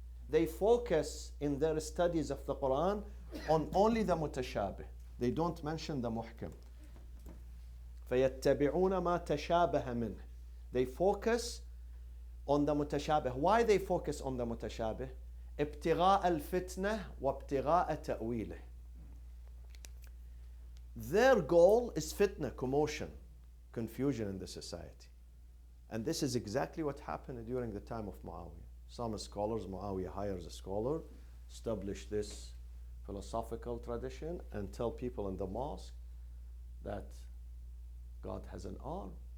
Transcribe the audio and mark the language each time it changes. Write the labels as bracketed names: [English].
[English] They focus in their studies of the Quran on only the mutashabih. They don't mention the muhkam. [Arabic] فَيَتَّبِعُونَ مَا تَشَابَهَ مِنْهِ. [English] They focus on the mutashabih. Why they focus on the mutashabih? [Arabic] ابتغاء الفتنة وابتغاء تأويله. [English] Their goal is fitna, commotion, confusion in the society. And this is exactly what happened during the time of Muawiyah. Some scholars, Muawiyah hires a scholar, establish this philosophical tradition, and tell people in the mosque that God has an arm.